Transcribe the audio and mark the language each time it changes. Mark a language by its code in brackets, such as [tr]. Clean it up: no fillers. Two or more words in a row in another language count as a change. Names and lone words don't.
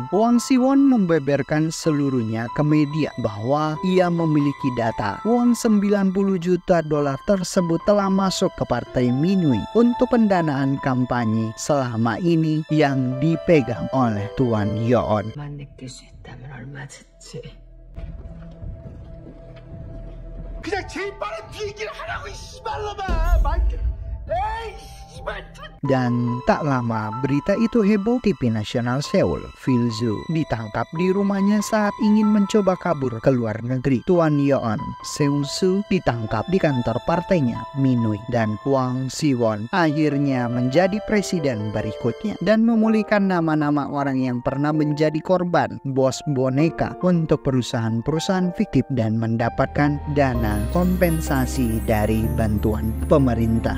[id] Hwang Si-won membeberkan seluruhnya ke media bahwa ia memiliki data uang 90 juta dolar tersebut telah masuk ke Partai Minui untuk pendanaan kampanye selama ini yang dipegang oleh Tuan Yeon. [ko] 느낄 수 있다면 얼마 좋지. 그냥 제일 빠른 비행기를 하라고 이 씨발놈아. 에이. [id] Dan tak lama berita itu heboh, TV nasional Seoul, Filzu, ditangkap di rumahnya saat ingin mencoba kabur ke luar negeri. Tuan Yeon Seung-soo ditangkap di kantor partainya, Minui, dan Hwang Si-won akhirnya menjadi presiden berikutnya dan memulihkan nama-nama orang yang pernah menjadi korban bos boneka untuk perusahaan-perusahaan fiktif dan mendapatkan dana kompensasi dari bantuan pemerintah.